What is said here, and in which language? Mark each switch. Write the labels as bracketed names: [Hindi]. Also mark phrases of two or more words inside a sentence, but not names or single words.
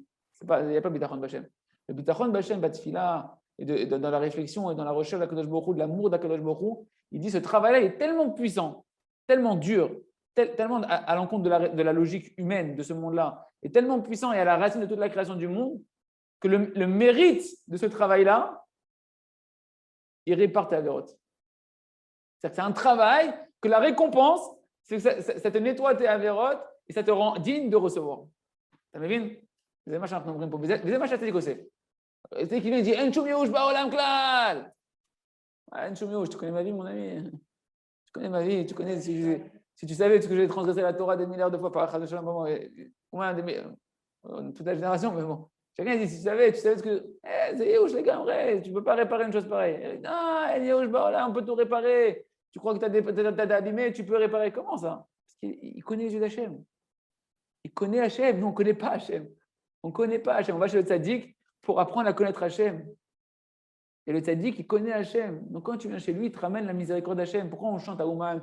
[French] Il n'y a pas [Hebrew] ביטחון בה. [French] Le [Hebrew] ביטחון בה, [French] batfila, et dans la réflexion et dans la recherche d'Akadosh Baruch Hu, de l'amour d'Akadosh Baruch Hu, il dit ce travail-là est tellement puissant, tellement dur, tellement à l'encontre de la logique humaine de ce monde-là, est tellement puissant et à la racine de toute la création du monde, que le mérite de ce travail-là, il répare tes avérotes. C'est-à-dire que c'est un travail que la récompense, c'est que ça te nettoie tes avérotes et ça te rend digne de recevoir. Tu m'as [Hebrew] זה מה שאנחנו אומרים פה, וזה מה שהצדיק עושה. [French] הצדיק il dit, [Hebrew] אין שום ייאוש בעולם כלל. אין שום ייאוש, [French] tu connais ma vie, mon ami. Tu connais ma vie, tu connais, si tu savais ce que j'ai transgressé la Torah des milliards de fois par [Hebrew] חס ושלום, [French] moins toute la génération, mais bon. Chacun dit, si tu savais ce que. C'est ייאוש les gars, en vrai, tu ne peux pas réparer une chose pareille. Non, [Hebrew] אין ייאוש בעולם, [French] on peut tout réparer. Tu crois que tu as abîmé, tu peux réparer. Comment ça? Parce qu'il connaît les yeux d'Hachem. Il connaît Hachem, nous on ne connaît pas Hachem. On ne connaît pas Hachem. On va chez le tzaddik pour apprendre à connaître Hachem. Et le tzaddik, il connaît Hachem. Donc quand tu viens chez lui, il te ramène la miséricorde d'Hachem. Pourquoi on chante à Ouman?